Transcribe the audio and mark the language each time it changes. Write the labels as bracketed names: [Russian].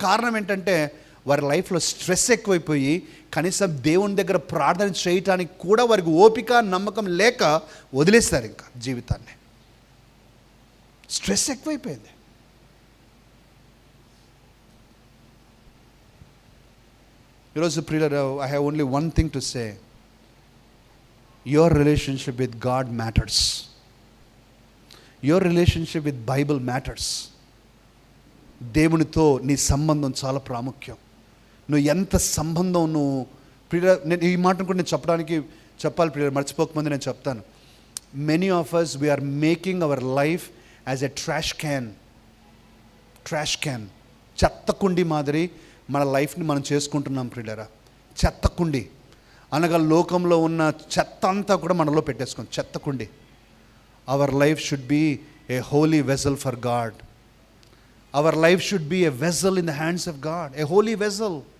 [Telugu] కారణం ఏంటంటే వారి లైఫ్లో స్ట్రెస్ ఎక్కువైపోయి కనీసం దేవుని దగ్గర ప్రార్థన చేయటానికి కూడా వారికి ఓపిక, నమ్మకం లేక వదిలేస్తారు ఇంకా జీవితాన్ని. స్ట్రెస్ ఎక్కువైపోయింది. ఈరోజు ప్రియులారా, [English] I have only one thing to say. Your relationship with God matters. Your relationship with Bible matters. [Telugu] దేవునితో నీ సంబంధం చాలా ప్రాముఖ్యం. నువ్వు ఎంత సంబంధం నువ్వు నేను ఈ మాటను కూడా నేను చెప్పాలి ప్రియులారా, మర్చిపోకముందు నేను చెప్తాను. [English] Many of us we are making our life as a trash can. [Telugu] చెత్త కుండి మాదిరి మన లైఫ్ని మనం చేసుకుంటున్నాం ప్రియులారా. చెత్త కుండి అనగా లోకంలో ఉన్న చెత్త అంతా కూడా మనలో పెట్టేసుకోండి, చెత్తకుండి. [English] Our life should be a holy vessel for God. Our life should be a vessel in the hands of God, a holy vessel.